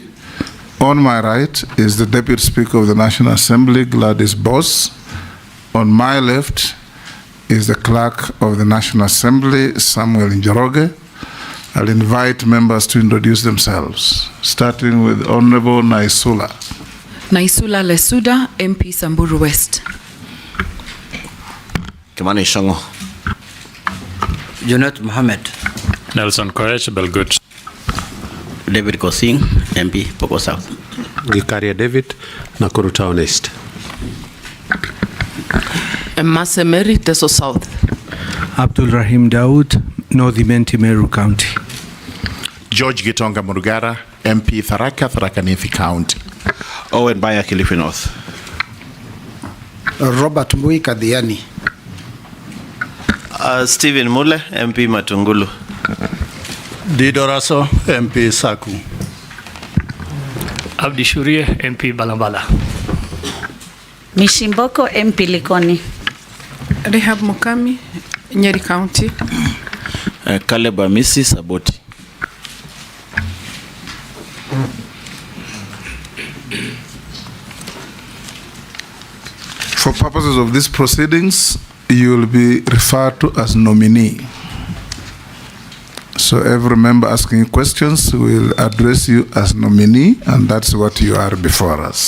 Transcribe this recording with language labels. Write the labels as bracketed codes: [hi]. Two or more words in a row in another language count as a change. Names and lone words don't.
[en] On my right is the Deputy Speaker of the National Assembly, Gladys Boss. On my left is the Clerk of the National Assembly, Samuel Njoroge. I'll invite members to introduce themselves, starting with Honorable Naisula. Naisula Lesuda, MP Samburu West. Kimani Shango. Junet Mohammed. Nelson Koech, Belgut. David Kosing, MP Poko South. Gikaria David, Nakuru Town East. Masemeri, Teso South. Abdul Rahim Daud, North Imenti Meru County. George Gitonga Murugara, MP Tharaka, Tharaka Nithi County. Owen Baya, Kilifi North. Robert Mbui Kadhiani. Stephen Mule, MP Matungulu. Didoraso, MP Saku. Abdi Shurie, MP Balambala. Mishimboko, MP Likoni. Rehab Mukami, Nyeri County. Caleb Amisi, Saboti. For purposes of these proceedings, you will be referred to as nominee. So every member asking questions will address you as nominee, and that's what you are before us.